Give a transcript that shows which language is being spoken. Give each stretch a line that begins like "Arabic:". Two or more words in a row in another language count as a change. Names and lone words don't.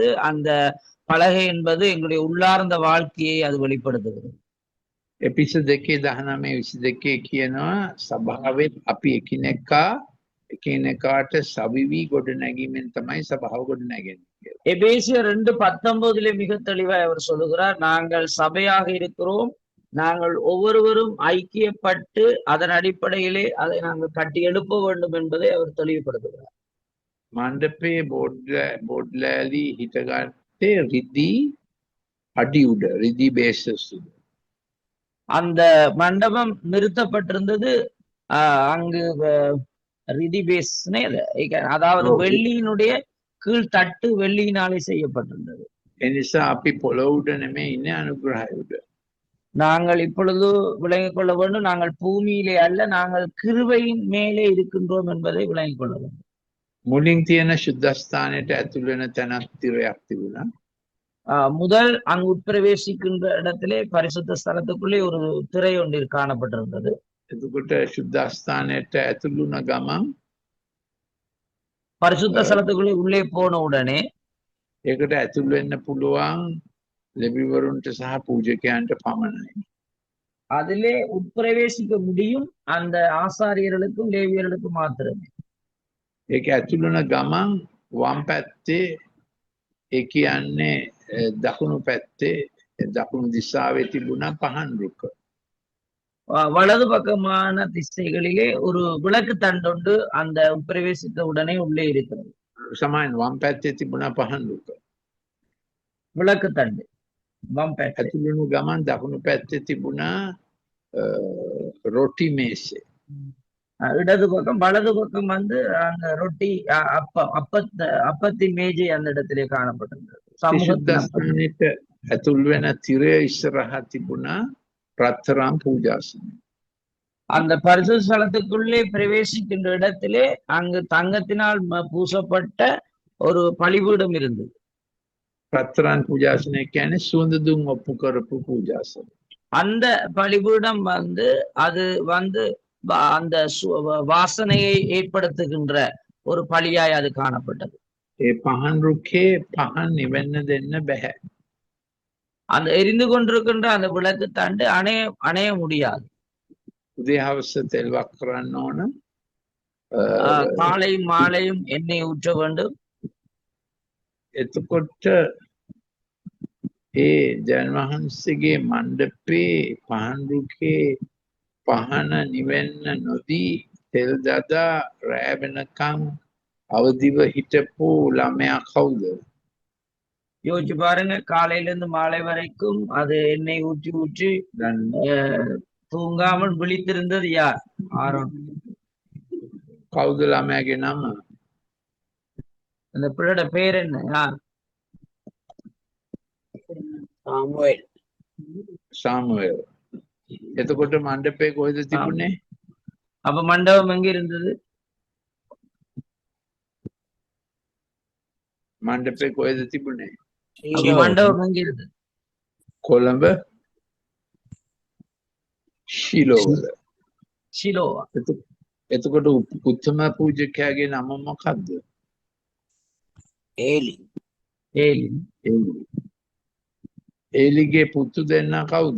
Tamil: அந்த பலகை என்பது எங்களுடைய உள்ளார்ந்த வாழ்க்கையை அது வெளிப்படுத்துகிறது.
Sinhala: එපිස 2:19-22 කියනවා සභාවෙත් අපි එකිනෙකාට සවිවි ගොඩ නැගීමෙන් තමයි සභාව ගොඩ නැගෙන්නේ කියලා.
Tamil: எபேசியர் 2:19 மிக தெளிவாய் அவர் சொல்லுகிறார், நாங்கள் சபையாக இருக்கிறோம், நாங்கள் ஒவ்வொருவரும் ஐக்கியப்பட்டு அதன் அடிப்படையிலே அதை நாங்கள் கட்டி எழுப்ப வேண்டும் என்பதை அவர் தெளிவுபடுத்துகிறார்.
Sinhala: මණ්ඩපයේ බෝඩ්ලෑලි හිටගත්තේ රිදී අඩි උඩ රිදී බේසස් උඩ.
Tamil: அந்த மண்டபம் நிறுத்தப்பட்டிருந்தது அங்கு ரிதிபேஸ்னே அதாவது வெள்ளியினுடைய கீழ்த்தட்டு வெள்ளியினாலே செய்யப்பட்டிருந்தது.
Sinhala: එනිසා අපි පොළොව උඩ නෙමෙයි ඉන්නේ අනුග්‍රහය උඩ.
Tamil: நாங்கள் இப்பொழுது விளங்கிக் கொள்ள வேண்டும், நாங்கள் பூமியிலே அல்ல, நாங்கள் கிருபையின் மேலே இருக்கின்றோம் என்பதை விளங்கிக் கொள்ள வேண்டும்.
Sinhala: මුලින් තියෙන ශුද්ධස්ථානයට ඇතුල් වෙන තැනක් තිරයක් තිබුණා.
Tamil: முதல் அங்கு உட்பிரவேசிக்கின்ற இடத்திலே பரிசுத்த ஸ்தலத்துக்குள்ளே ஒரு திரை ஒன்று காணப்பட்டிருந்தது.
Sinhala: එතකොට ශුද්ධස්ථානයට ඇතුල් වුණ ගමන්
Tamil: பரிசுத்த ஸ்தலத்துக்குள்ளே உள்ளே போன உடனே
Sinhala: ඒකට ඇතුල් වෙන්න පුළුවන් ලෙවිවරුන්ට සහ පූජකයන්ට පමණයි.
Tamil: அதிலே உட்பிரவேசிக்க முடியும் அந்த ஆசாரியர்களுக்கும் லேவியர்களுக்கும் மாத்திரமே.
Sinhala: ඒක ඇතුල් වුණ ගමන් වම් පැත්තේ ඒ කියන්නේ දකුණු පැත්තේ දකුණු දිශාවේ තිබුණා පහන් රුක.
Tamil: வலது பக்கமான திசைகளிலே ஒரு விளக்கு தண்டொண்டு அந்த உட்பிரவேசித்த உடனே உள்ளே இருக்கிறது.
Sinhala: සමාන වම් පැත්තේ තිබුණා පහන් රුක.
Tamil: விளக்கு தண்டு
Sinhala: වම් පැත්තේ. ඇතුල් වුණු ගමන් දකුණු පැත්තේ තිබුණා රොටි මේසේ.
Tamil: இடது பக்கம் வலது பக்கம் வந்து அந்த ரொட்டி அப்பத்தின் மேஜை அந்த இடத்திலே காணப்பட்டிருந்தது.
Sinhala: ශුද්ධස්ථානෙට ඇතුල් වෙන තිරය ඉස්සරහා තිබුණා රත්තරන් පූජාසනය.
Tamil: அந்த பரிசுத்த ஸ்தலத்துக்குள்ளே பிரவேசிக்கின்ற இடத்திலே அங்கு தங்கத்தினால் பூசப்பட்ட ஒரு பலிபீடம் இருந்தது.
Sinhala: රත්තරන් පූජාසනය කියන්නේ සුවඳ දුම් ඔප්පු කරපු පූජාසනය.
Tamil: அந்த பலிபீடம் வந்து அது வந்து அந்த வாசனையை ஏற்படுத்துகின்ற ஒரு பலியாய் அது காணப்பட்டது.
Sinhala: ඒ පහන් රුකේ පහන් නිවෙන්න දෙන්න බෑ.
Tamil: அந்த எரிந்து கொண்டிருக்கின்ற அந்த விளக்கு தண்டு அணைய முடியாது.
Sinhala: උදේ හවස තෙල් වක් කරන්න ඕන.
Tamil: காலையும் மாலையும் எண்ணெய் ஊற்ற வேண்டும்.
Sinhala: එතකොට ඒ ජන වහන්සේගේ මණ්ඩපේ පහන් රුකේ පහන නිවෙන්න නොදී තෙල් දදා රෑ වෙනකන් අවදිව හිටපු ළමයා කවුද?
Tamil: யோசிச்சு பாருங்க, காலையில இருந்து மாலை வரைக்கும் அது எண்ணெய் ஊற்றி ஊற்றி தூங்காமல் விழித்திருந்தது யார்? ஆரோன்.
Sinhala: කවුද ළමයාගේ නම?
Tamil: அந்த பிள்ளையோட பேர் என்ன? யார்? சாமுவேல்.
Sinhala: එතකොට මණ්ඩපේ කොහෙද තිබුණේ?
Tamil: அப்ப மண்டபம் எங்க இருந்தது?
Sinhala: මණ්ඩපේ කොහෙද තිබුණේ?
Tamil: அப்ப மண்டபம் எங்க இருந்தது?
Sinhala: කොළඹ ශිලෝවල.
Tamil: ஷிலோவா.
Sinhala: එතකොට උත්තම පූජකයාගේ නම මොකක්ද?
Tamil: ஏலி.
Sinhala: ඒලිගේ පුතු දෙන්න කවුද?